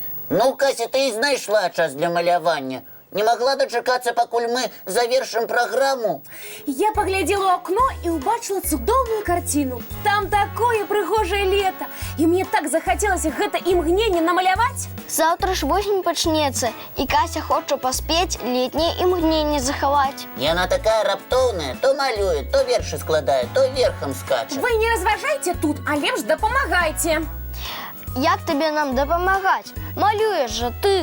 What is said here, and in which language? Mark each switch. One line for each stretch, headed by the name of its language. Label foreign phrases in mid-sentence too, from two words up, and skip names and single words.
Belarusian: Ну, Кася, ты і знайшла час для малявання.
Russian: Не могла дочекаться,
Belarusian: пакуль мы
Russian: завершим программу? Я поглядела у окно и
Belarusian: убачила цудовную
Russian: картину.
Belarusian: Там такое прыгожее лето.
Russian: И мне так захотелось
Belarusian: гэта імгненне намаляваць. Завтра ж восень пачнецца, і Кася хоча паспець летняе імгненне захаваць. Яна такая раптоўная, то малюе, то вершы складае, то верхам скача. Вы не разважайте тут, а лепш дапамагайце. Як табе нам дапамагаць? Малюеш жа ты.